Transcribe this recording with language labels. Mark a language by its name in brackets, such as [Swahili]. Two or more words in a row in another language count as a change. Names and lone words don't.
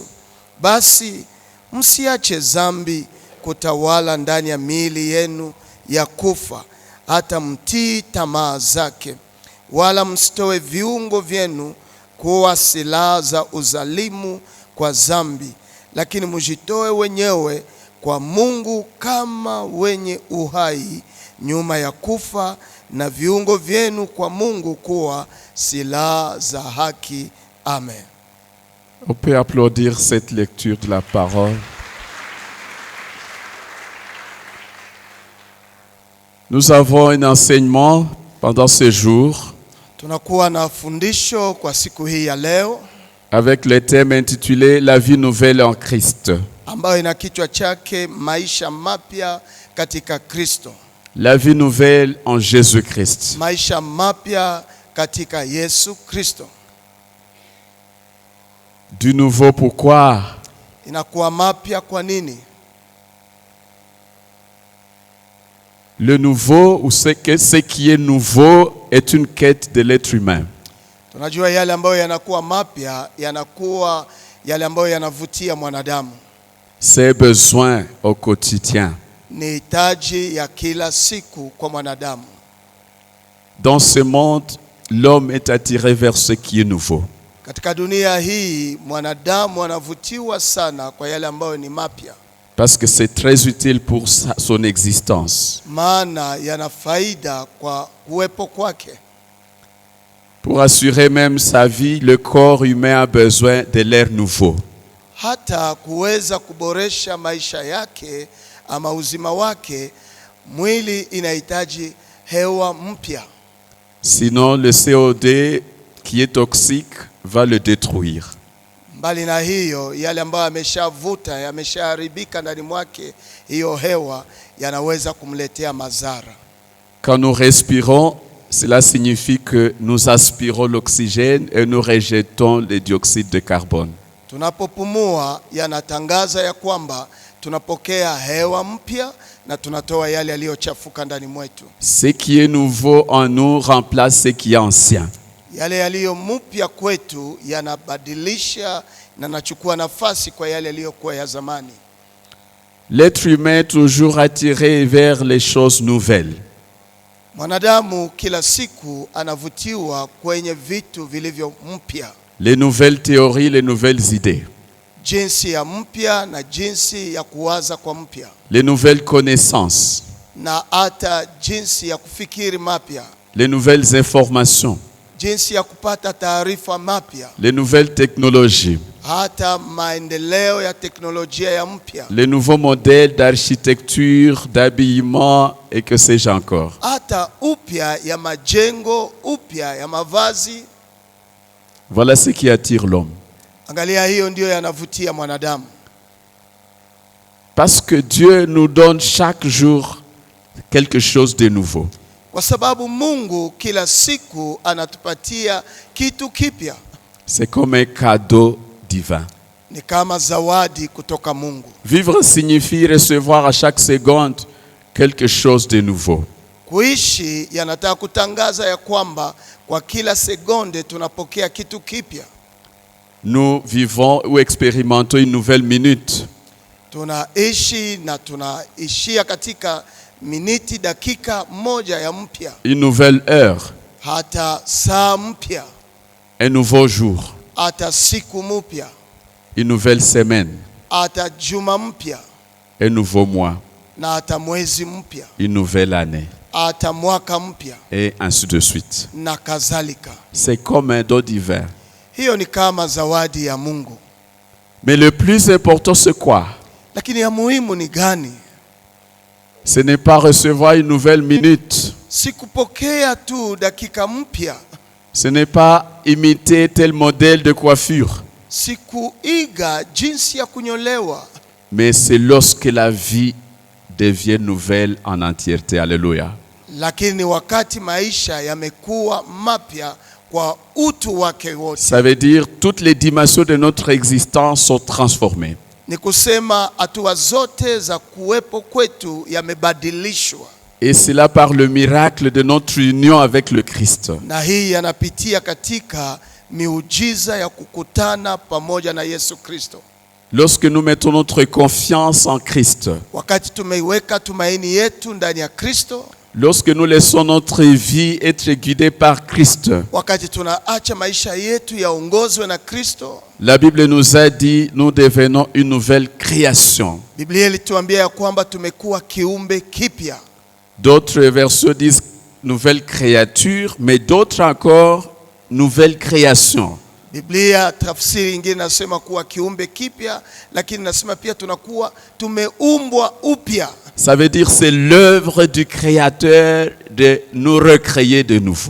[Swahili] Basi msiache zambi kutawala ndani ya miili yenu ya kufa, hata mtii tamaa zake, wala msitoe viungo vyenu kuwa silaha za uzalimu kwa zambi, lakini mjitoe wenyewe kwa Mungu kama wenye uhai nyuma ya kufa, na viungo vyenu kwa Mungu kuwa silaha za haki. Amen. [French] On peut applaudir cette lecture de la parole. Nous avons un enseignement pendant ce jour [Swahili] Tunakuwa na fundisho kwa siku hii ya leo [French] avec le thème intitulé La vie nouvelle en Christ. [Swahili] ambayo ina kichwa chake maisha mapya katika Kristo. [French] La vie nouvelle en Jésus-Christ. [Swahili] Maisha mapya katika Yesu Kristo. [French] Du nouveau pourquoi? [Swahili] Inakuwa mapya kwa nini? [French] Le nouveau, ou ce qui est nouveau, est une quête de l'être humain. [Swahili] Tunajua yale ambayo yanakuwa mapya yanakuwa yale ambayo yanavutia mwanadamu. [French] Ses besoins au quotidien. [Swahili] Ni hitaji ya kila siku kwa mwanadamu. [French] Dans ce monde, l'homme est attiré vers ce qui est nouveau. [Swahili] Katika dunia hii mwanadamu anavutiwa sana kwa yale ambayo ni mapya. [French] Parce que c'est très utile pour son existence. [Swahili] Maana yana faida kwa uwepo kwake. [French] Pour assurer même sa vie, le corps humain a besoin de l'air nouveau. [Swahili] Hata kuweza kuboresha maisha yake ama uzima wake, mwili inahitaji hewa mpya. [French] Sinon, le CO2 qui est toxique va le détruire. [Swahili] Mbali na hiyo, yale ambayo yameshavuta, yameshaharibika ndani mwake, hiyo hewa yanaweza kumletea madhara. [French] Quand nous respirons, cela signifie que nous aspirons l'oxygène et nous rejetons le dioxyde de carbone. [Swahili] Tunapopumua yanatangaza ya kwamba tunapokea hewa mpya na tunatoa yale yaliyochafuka ndani mwetu. [French] Ce qui est nouveau en nous remplace ce qui est ancien. [Swahili] Yale yaliyo mpya kwetu yanabadilisha na nachukua nafasi kwa yale yaliyokuwa ya zamani. [French] L'être humain est toujours attiré vers les choses nouvelles. [Swahili] Mwanadamu kila siku anavutiwa kwenye vitu vilivyo mpya. [French] Les nouvelles théories, les nouvelles idées. [Swahili] Jinsi ya mpya na jinsi ya kuwaza kwa mpya. [French] Les nouvelles connaissances. [Swahili] Na hata jinsi ya kufikiri mapya. [French] Les nouvelles informations. [Swahili] Jinsi ya kupata taarifa mapya. [French] Les nouvelles technologies. [Swahili] Hata maendeleo ya teknolojia ya mpya. [French] Les nouveaux modèles d'architecture, d'habillement et que sais-je encore. [Swahili] Hata upya ya majengo, upya ya mavazi. [French] Voilà ce qui attire l'homme. [Swahili] Angalia, hiyo ndio yanavutia mwanadamu. [French] Parce que Dieu nous donne chaque jour quelque chose de nouveau. [Swahili] Kwa sababu Mungu kila siku anatupatia kitu kipya. [French] C'est comme un cadeau divin. [Swahili] Ni kama zawadi kutoka Mungu. [French] Vivre signifie recevoir à chaque seconde quelque chose de nouveau. [Swahili] Kuishi yanataka kutangaza ya kwamba kwa kila sekunde tunapokea kitu kipya. [French] Nous vivons ou expérimentons une nouvelle minute. [Swahili] Tunaishi na tunaishia katika miniti, dakika moja ya mpya. [French] Une nouvelle heure. [Swahili] Hata saa mpya. [French] Un nouveau jour. [Swahili] Hata siku mpya. [French] Une nouvelle semaine. [Swahili] Hata juma mpya. [French] Un nouveau mois. [Swahili] Na hata mwezi mpya. [French] Une nouvelle année. [Swahili] Hata mwaka mpya. [French] Et ainsi de suite. [Swahili] Na kadhalika. [French] C'est comme un don divin. [Swahili] Hiyo ni kama zawadi ya Mungu. [French] Mais le plus important c'est quoi? [Swahili] Lakini ya muhimu ni gani? [French] Ce n'est pas recevoir une nouvelle minute. [Swahili] Si kupokea tu dakika mpya. [French] Ce n'est pas imiter tel modèle de coiffure. [Swahili] Si kuiga jinsi ya kunyolewa. [French] Mais c'est lorsque la vie devient nouvelle en entièreté. Alléluia. [Swahili] Lakini wakati maisha yamekuwa mapya kwa utu wake wote. [French] Ça veut dire toutes les dimensions de notre existence sont transformées. [Swahili] Ni kusema hatua zote za kuwepo kwetu yamebadilishwa. [French] Et cela par le miracle de notre union avec le Christ. [Swahili] Na hii yanapitia katika miujiza ya kukutana pamoja na Yesu Kristo. [French] Lorsque nous mettons notre confiance en Christ. [Swahili] Wakati tumeiweka tumaini yetu ndani ya Kristo. [French] Lorsque nous laissons notre vie être guidée par Christ. [Swahili] Wakati tunaacha maisha yetu yaongozwe na Kristo. [French] La Bible nous a dit nous devenons une nouvelle création. [Swahili] Biblia ilituambia ya kwamba tumekuwa kiumbe kipya. [French] D'autres versions disent nouvelle créature, mais d'autres encore nouvelle création. [Swahili] Biblia tafsiri nyingine nasema kuwa kiumbe kipya, lakini nasema pia tunakuwa tumeumbwa upya. [French] Ça veut dire c'est l'œuvre du Créateur de nous recréer de nouveau.